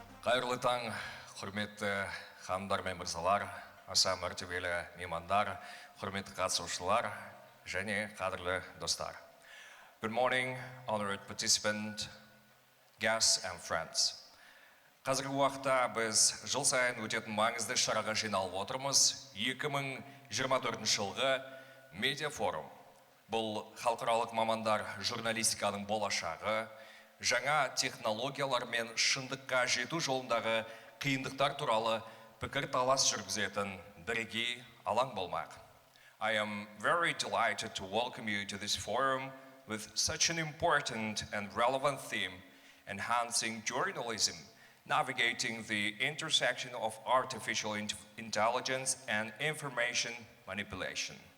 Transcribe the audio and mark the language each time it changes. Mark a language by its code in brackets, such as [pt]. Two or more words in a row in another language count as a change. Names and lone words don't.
[kk] Қайырлы таң, құрметті ханымдар мен мырзалар, аса мәртебелі меймандар, құрметті қатысушылар және қадірлі достар. [en] Good morning, honored participant, guests and friends. [kk] Қазіргі уақытта біз жыл сайын өтетін маңызды шараға жиналып отырмыз. 2024 жылғы медиафорум. Бұл халықаралық мамандар журналистиканың болашағы, жаңа технологиялар мен шындыққа жету жолындағы қиындықтар туралы пікір талас жүргізетін бірегей алаң болмақ. [en] I am very delighted to welcome you to this forum with such an important and relevant theme, enhancing journalism, navigating the intersection of artificial intelligence and information manipulation.